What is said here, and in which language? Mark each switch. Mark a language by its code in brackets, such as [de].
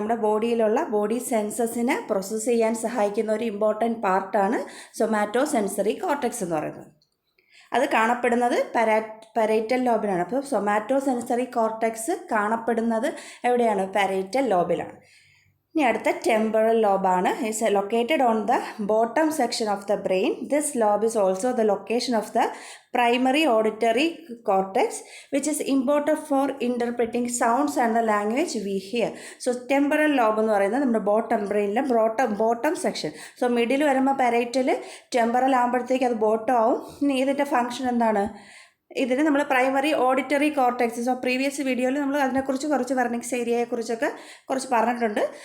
[ml] നമ്മുടെ ബോഡിയിലുള്ള body സെൻസസിനെ process ചെയ്യാൻ സഹായിക്കുന്ന ഒരു ഇമ്പോർട്ടൻറ്റ് പാർട്ടാണ് സൊമാറ്റോ സെൻസറി കോർട്ടക്സ് എന്ന് പറയുന്നത്. അത് കാണപ്പെടുന്നത് പാരേറ്റൽ ലോബിലാണ്. അപ്പോൾ സൊമാറ്റോ സെൻസറി കോർട്ടക്സ് കാണപ്പെടുന്നത് എവിടെയാണ്? പാരേറ്റൽ ലോബിലാണ്. ഇനി അടുത്ത temporal ലോബാണ്. [en] It's located on the bottom section of the brain. This lobe is also the location of the primary auditory cortex, which is important for interpreting sounds and the language we hear. [ml] So temporal lobe എന്ന് പറയുന്നത് നമ്മുടെ ബ്രെയിനിലെ bottom section. So middle വരുമ്പോൾ പാരേറ്റൽ, temporal ആകുമ്പോഴത്തേക്ക് അത് bottom ആവും. ഇനി ഇതിൻ്റെ function എന്താണ്? ഇതിന് നമ്മൾ primary auditory cortex. So previous വീഡിയോയിൽ നമ്മൾ അതിനെക്കുറിച്ച് കുറച്ച് വെർണിക്സ് ഏരിയയെക്കുറിച്ചൊക്കെ കുറച്ച് പറഞ്ഞിട്ടുണ്ട്.